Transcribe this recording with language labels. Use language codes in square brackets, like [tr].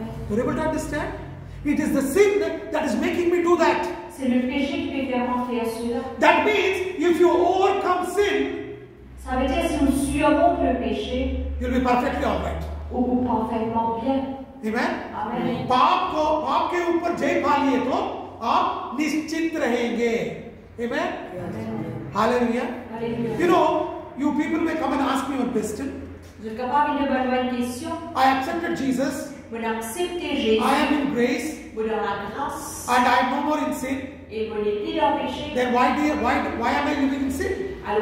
[en] You're able to understand? It is the sin that is making me do that. [fr] C'est le péché qui fait faire faire cela. [en] That means if you overcome sin, [fr] ça veut dire si vous surmontez le péché, [en] you'll be perfectly all right. [fr] Ou parfaitement bien. [en] Amen. Amen. [hi] पाप के ऊपर जय पा लिए तो आप निश्चित रहेंगे। [en] Amen. Hallelujah. Hallelujah. You know, you people may come and ask me one question. I accepted Jesus. I am in grace. And I am no more in sin. Then why am I living in sin?